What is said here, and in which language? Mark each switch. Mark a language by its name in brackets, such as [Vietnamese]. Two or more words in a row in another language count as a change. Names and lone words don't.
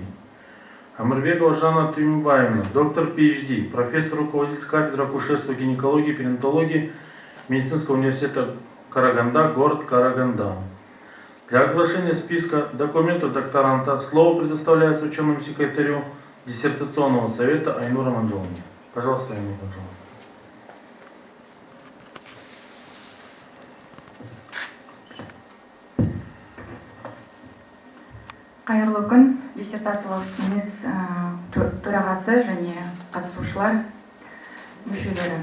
[Russian] Амирбекова Жанна Тюмбаевна, доктор PhD, профессор, руководитель кафедры акушерства, гинекологии, перинатологии Медицинского университета Караганда, город Караганда. Для оглашения списка документов докторанта слово предоставляется ученому секретарю диссертационного совета Айнура Манжоловне. Пожалуйста, Айнура Манжоловна. [Kazakh] Қайырлы күн, диссертациялық кеңес төрағасы және қатысушылар мүшелері.